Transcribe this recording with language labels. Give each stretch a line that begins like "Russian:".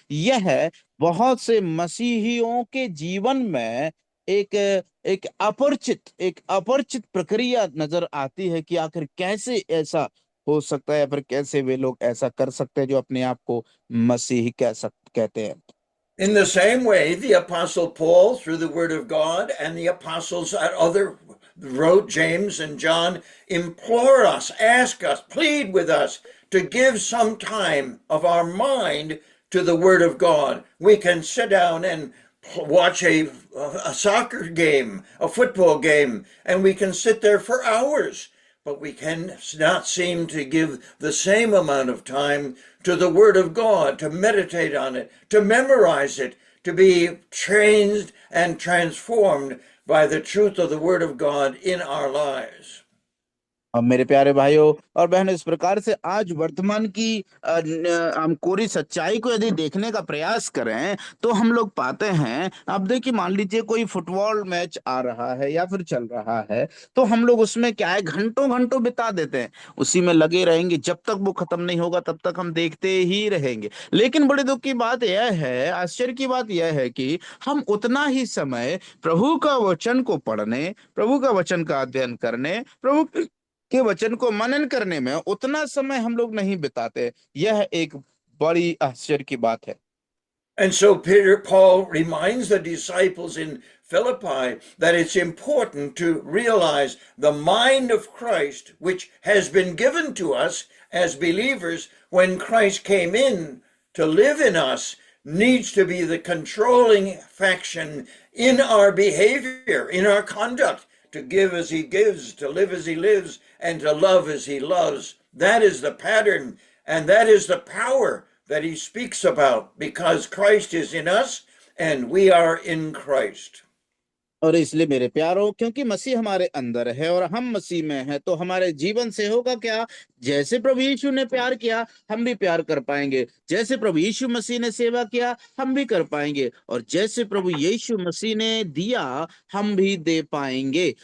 Hindi: यह बहुत से मसीहियों के जीवन में एक एक अपरिचित प्रक्रिया नजर आती है कि आखिर कैसे ऐसा हो सकता है, या फिर कैसे वे लोग ऐसा कर सकते हैं जो अपने आप को मसीही कहते हैं।
English: In the same way, the Apostle Paul, through the Word of God, and the apostles at other wrote, James and John, implore us, ask us, plead with us to give some time of our mind to the Word of God. We can sit down and watch a soccer game, a football game, and we can sit there for hours. but we can not seem to give the same amount of time to the Word of God, to meditate on it, to memorize it, to be trained and transformed by the truth of the Word of God in our lives.
Hindi: अब मेरे प्यारे भाइयों और बहनों, इस प्रकार से आज वर्तमान की हम कोरी सच्चाई को यदि देखने का प्रयास करें तो हम लोग पाते हैं। अब देखिए, मान लीजिए कोई फुटबॉल मैच आ रहा है या फिर चल रहा है, तो हम लोग उसमें क्या है, घंटों घंटों बिता देते हैं, उसी में लगे रहेंगे, जब तक वो खत्म नहीं होगा तब तक हम देखते ही रहेंगे। लेकिन बड़े दुख की बात यह है, आश्चर्य की बात यह है कि हम उतना ही समय प्रभु का वचन को पढ़ने, प्रभु का वचन का अध्ययन करने, प्रभु के वचन को मनन करने में उतना समय हम लोग नहीं बिताते। यह एक बड़ी आश्चर्य की बात है।
English: And so Paul reminds the disciples in Philippi that it's important to realize the mind of Christ, which has been given to us as believers when Christ came in to live in us, needs to be the controlling faction in our behavior, in our conduct, to give as he gives, to live as he lives, and to love as he loves. That is the pattern, and that is the power that he speaks about, because Christ is in us and we are in Christ.
Hindi: और इसलिए मेरे प्यारो, क्योंकि मसीह हमारे अंदर है और हम मसीह में हैं, तो हमारे जीवन से होगा क्या, जैसे प्रभु यीशु ने प्यार किया हम भी प्यार कर पाएंगे, जैसे प्रभु यीशु मसीह ने सेवा किया हम भी कर पाएंगे, और जैसे प्रभु यीशु मसीह ने दिया हम भी दे पाएंगे।